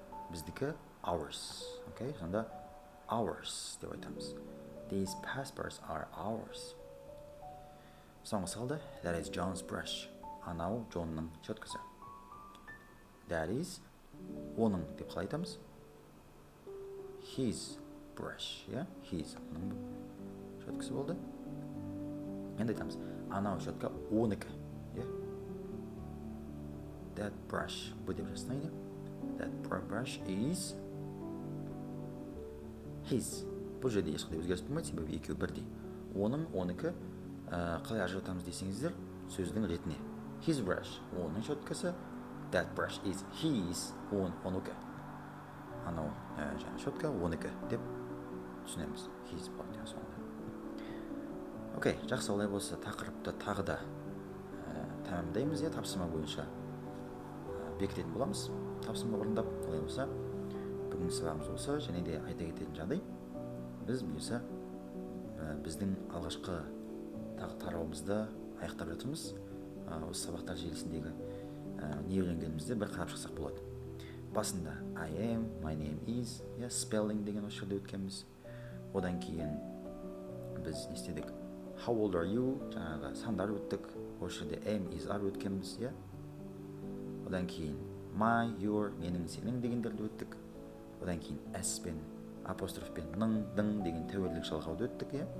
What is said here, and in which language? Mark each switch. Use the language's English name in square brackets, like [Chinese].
[Kazakh] Біздікі [English] ours. Okay? [Kazakh] Сонда [English] ours [Kazakh] деп айтамыз. [English] These passports are ours. [Kazakh] Соңғы салды. [English] That is John's brush. [Kazakh] Анау Джонның щеткасы. [English] That is [Kazakh] оның деп қалай айтамыз? [English] His brush. His. [Kazakh] Оның щеткасы болды. Енді айтамыз. Анау щетка оныкі. [English] That brush. [Kazakh] Бұл деп жасынайды. [English] That brush is his. [Kazakh] Бұл жерде ешқандай өзгеріс болмайды, себебі екеуі бірдей. Оның, оныкі қалай ажыратамыз десеңіздер, сөздің ретіне. [English] His brush, [Kazakh] оның щеткасы. [English] That brush is his, [Kazakh] оныкі. Анау жаңа щетка, оныкі деп түсінеміз. [English] His [Kazakh] болады соңында. Окей, жақсы, олай болса тақырыпты тағы да тәмамдаймыз, тапсырма бойынша бекітетін боламыз. Тапсырма орындап, олай болса бүгінгі сабағымыз осы, және де айта кететін жағдай. Біз бұйырса біздің алғашқы тарауымызды аяқтап жатырмыз. Осы сабақтар желісіндегі не үйренгенімізді бір қарап шықсақ болады. Басында [English] I am, my name is, spelling [Kazakh] деген осы жерде өткенбіз. Одан кейін біз не істедік? [English] How old are you? [Kazakh] Жаңағы сандар өттік. Осы жерде [English] am, is, are [Kazakh] өткенбіз. Одан кейін [English] my, your, [Kazakh] менің, сенің дегендерді өттік. Одан кейін s пен апострофпен ның, дың деген тәуелділік жалғауды өттік.